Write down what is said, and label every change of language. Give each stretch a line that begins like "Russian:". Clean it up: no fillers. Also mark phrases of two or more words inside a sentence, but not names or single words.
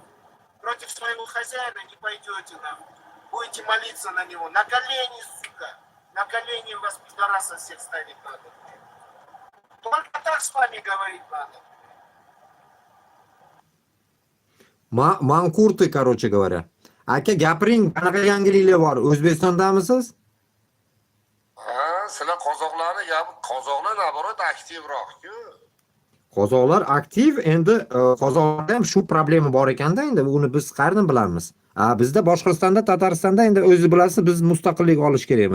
Russian: Против своего хозяина не пойдете, нахуй. Будете молиться на него. На колени, сука. На колени вас пидораса всех ставить надо. Только так с вами говорить надо. Manqurti, короче говоря.
Uzbek: Aka, gapiring, qanaqa yangiliklar bor? O'zbekistondamisiz? Ha, sizlar qozoqlarni gapi, qozoqlar naborot aktivroq-ku. Qozoqlar aktiv, endi qozoqlarda ham shu problema bor ekanda, endi uni biz qayerdan bilamiz? Bizda Boshqirdistonda, Tataristonda endi o'zi bilasiz, biz mustaqillik olish kerakmiz.